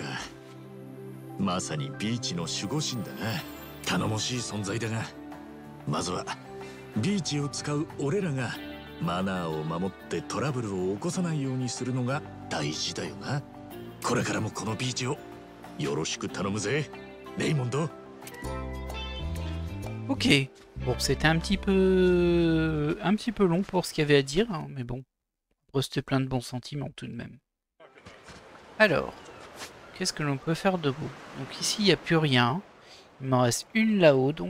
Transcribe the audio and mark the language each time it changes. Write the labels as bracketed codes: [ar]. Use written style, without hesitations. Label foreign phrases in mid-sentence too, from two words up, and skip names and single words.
[ja] まさにビーチの守護神だな。頼もしい存在だが、まずはビーチを使う俺らがマナーを守ってトラブルを起こさないようにするのが大事だよな。これからもこのビーチをよろしく頼むぜ、レイモンド。 [fr] Ok. Bon, c'était un petit peu long pour ce qu'il y avait à dire, hein, mais bon. C'était plein de bons sentiments tout de même. Alors, qu'est-ce que l'on peut faire de beau? Donc ici, il n'y a plus rien. Il m'en reste une là-haut, donc.